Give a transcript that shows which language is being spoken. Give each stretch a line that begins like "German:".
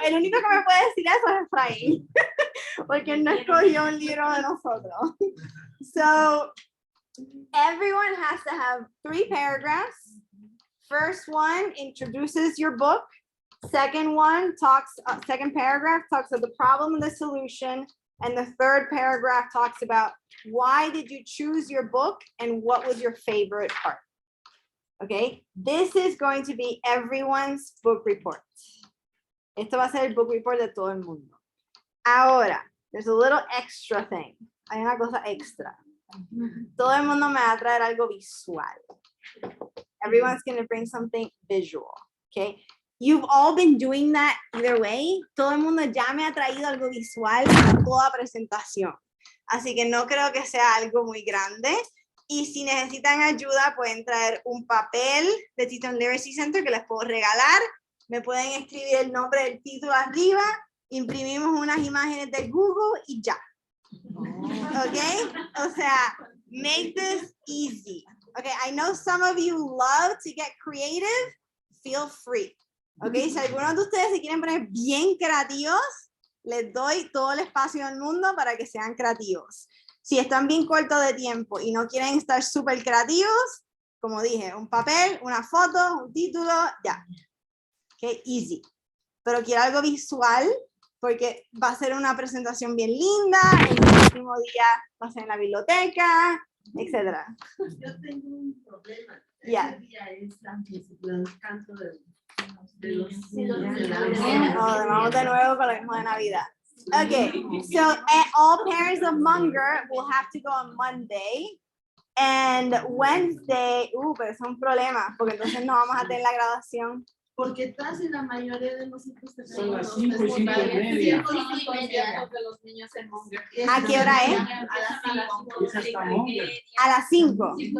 Spanish: El único que me puede decir eso es Efraín, porque no escogió un libro de nosotros.
English: So, everyone has to have 3 paragraphs. First one introduces your book. Second paragraph talks about the problem and the solution. And the 3rd paragraph talks about why did you choose your book and what was your favorite part. Okay, this is going to be everyone's book report.
Spanish: Esto va a ser el book report de todo el mundo.
English: Ahora, there's a little extra thing.
Spanish: Hay una cosa extra. Todo el mundo me va a traer algo visual.
English: Everyone's going to bring something visual. Okay, you've all been doing that either way.
Spanish: Todo el mundo ya me ha traído algo visual para toda presentación. Así que no creo que sea algo muy grande. Y si necesitan ayuda, pueden traer un papel de Teton Literacy Center que les puedo regalar. Me pueden escribir el nombre del título arriba. Imprimimos unas imágenes de Google y ya.
English: ¿Ok?
Spanish: O sea,
English: make this easy. Okay, I know some of you love to get creative. Feel free.
Spanish: Okay, si algunos de ustedes se quieren poner bien creativos, les doy todo el espacio del mundo para que sean creativos. Si están bien cortos de tiempo y no quieren estar súper creativos, como dije, un papel, una foto, un título, ya. Ok, easy. Pero quiero algo visual porque va a ser una presentación bien linda, el último día va a ser en la biblioteca, etc. Yo tengo un problema. Ya. Ese día es antes del canto de los Vamos de nuevo con lo mismo de Navidad.
English: Okay, so all parents of Munger will have to go on Monday. And Wednesday,
Spanish: pero es un problema, porque entonces no vamos a tener la graduación. Porque casi la mayoría de nosotros Son las 5 y 5:30. 5:30 de los niños en Monger. ¿A qué hora es? Es hasta Monger. A las 5.